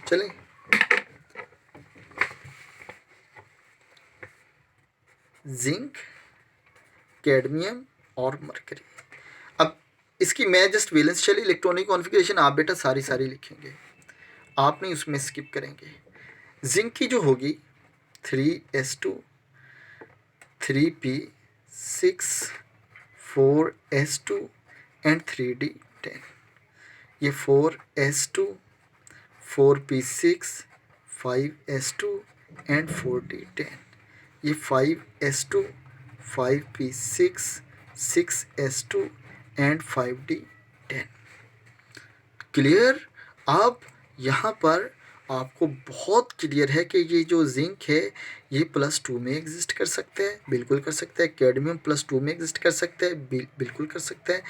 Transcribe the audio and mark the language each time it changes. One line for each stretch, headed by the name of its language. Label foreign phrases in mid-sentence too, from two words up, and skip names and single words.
Hindi: चलें, जिंक, कैडमियम और मरकरी। अब इसकी मैं
English: just valence shell electronic configuration
Hindi: आप बेटा सारी लिखेंगे, आप नहीं उसमें स्किप करेंगे। जिंक की जो होगी 3s2 3p6 4s2 एंड 3d10। ये 4s2 4p6 5s2 एंड 4d10। ये 5s2 5p6 6s2 एंड 5d10। क्लियर? अब यहाँ पर आपको बहुत क्लियर है कि ये जो जिंक है ये +2 में एग्जिस्ट कर सकता है, बिल्कुल कर सकता है। कैडमियम +2 में एग्जिस्ट कर सकता है, बिल्कुल कर सकता है।